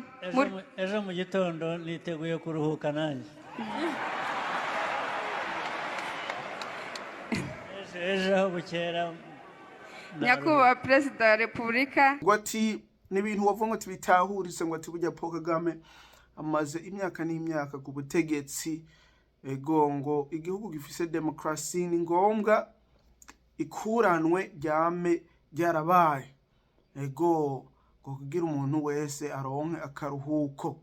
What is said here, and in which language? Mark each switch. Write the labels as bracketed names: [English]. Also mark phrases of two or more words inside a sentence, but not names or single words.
[Rundi] ejo mu gitondo niteguye kuruhuka nanjye. ejo bukera. Nyakubahwa Perezida wa Repubulika ngo ati ni ibintu wavuga ngo tibitahuritse ngo ati burya Paul Kagame amaze imyaka n'imyaka ku butegetsi. Ego ngo igihugu gifise demokrasi ni ngombwa ikuranwe ryame ryarabaye. Ego ngo kugira umuntu wese aronke akaruhuko.